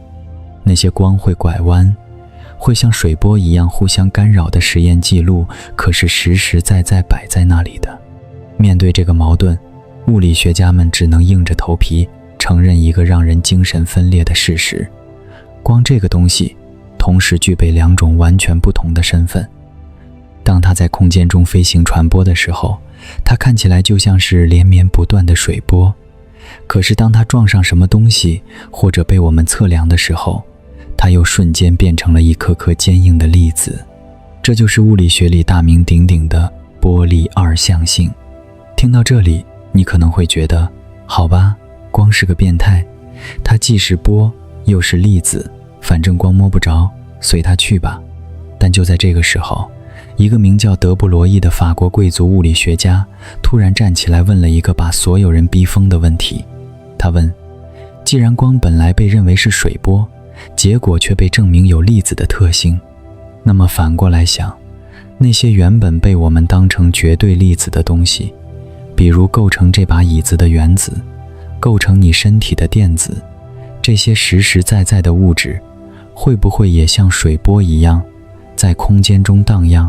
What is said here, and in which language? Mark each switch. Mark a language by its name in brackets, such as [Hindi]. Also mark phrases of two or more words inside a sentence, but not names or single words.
[Chinese] 那些光會拐彎，會像水波一樣互相干擾的實驗記錄，可是實實在在擺在那裡的。面對這個矛盾，物理學家們只能硬着頭皮承認一個讓人精神分裂的事實：光這個東西同時具備2種完全不同的身份。當它在空間中飞行傳播的時候，它看起來就像是连綿不斷的水波，可是當它撞上什麼東西或者被我們測量的時候，它又瞬間變成了一顆顆堅硬的粒子。這就是物理學裡大名鼎鼎的波粒二象性。聽到這裡，你可能會覺得，好吧，光是個變態，它既是波又是粒子，反正光摸不着，隨它去吧。但就在這個時候，一個名叫德布罗意的法國貴族物理學家突然站起來問了一個把所有人逼瘋的問題。他問，既然光本來被認為是水波，結果卻被證明有粒子的特性，那麼反過來想，那些原本被我们當成絕對粒子的東西，比如構成這把椅子的原子，構成你身體的電子，這些實實在在的物質，會不會也像水波一樣，在空間中蕩漾？